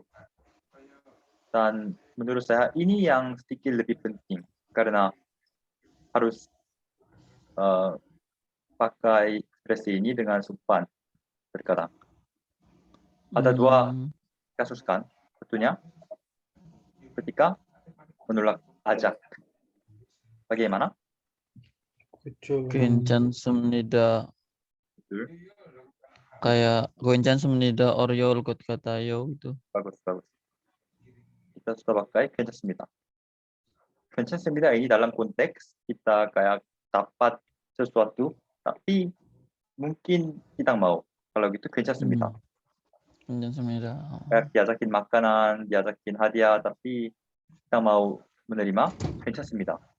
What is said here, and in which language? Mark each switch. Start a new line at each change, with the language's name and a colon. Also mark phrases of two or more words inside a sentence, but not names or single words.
Indonesian: Dan menurut saya ini yang sedikit lebih penting karena harus pakai ekspresi ini dengan sopan terkadang. Ada dua kasus kan, satunya ketika menolak ajak. Bagaimana?
Korean: 괜찮습니다. Kayak 괜찮습니다. 어려울 것 같아요 gitu.
Indonesian: Bagus. Kita sudah pakai 괜찮습니다. 괜찮습니다 ini dalam konteks kita kayak dapat sesuatu tapi mungkin kita mau. Kalau gitu 괜찮습니다.
Korean: 괜찮습니다.
Indonesian: Kayak diajakin makanan, diajakin hadiah tapi kita mau menerima, 괜찮습니다.